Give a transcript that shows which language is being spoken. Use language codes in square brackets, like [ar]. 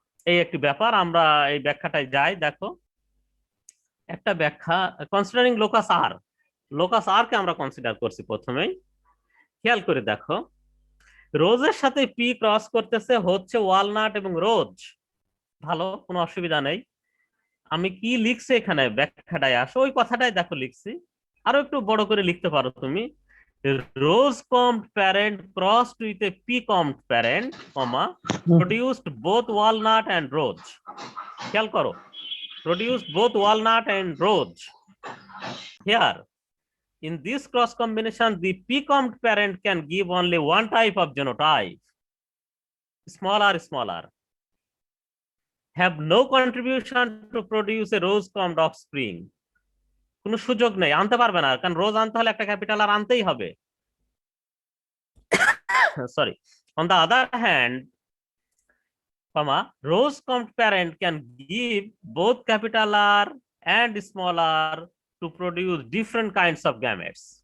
[bn] এই একটি ব্যাপার, আমরা এই ব্যাখ্যাটায় যাই। দেখো একটা ব্যাখ্যা, কনসিডারিং লোকাস আর কে আমরা কনসিডার করছি প্রথমেই, খেয়াল করে দেখো রোজের সাথে পি ক্রস করতেছে হচ্ছে ওয়ালনাট এবং রোজ, ভালো, কোনো অসুবিধা নেই। আমি কি লিখছি এখানে ব্যাখ্যাটায় আসো, ওই কথাটাই দেখো লিখছি, আরো একটু বড় করে লিখতে পারো তুমি, [en] Rose combed parent crossed with a pea combed parent comma produced both walnut and rose. [bn] খেয়াল করো, [en] produced both walnut and rose. Here, in this cross combination, the p-combed parent can give only one type of genotype, smaller, have no contribution to produce a rose-combed offspring. [bn] কোনো সুযোগ নেই, আনতে পারবে না, কারণ রোজ আনতে হলে একটা ক্যাপিটাল আর আনতেই হবে। [en] Sorry, on the other hand, rose-combed parent can give both capital R and small r to produce different kinds of gametes.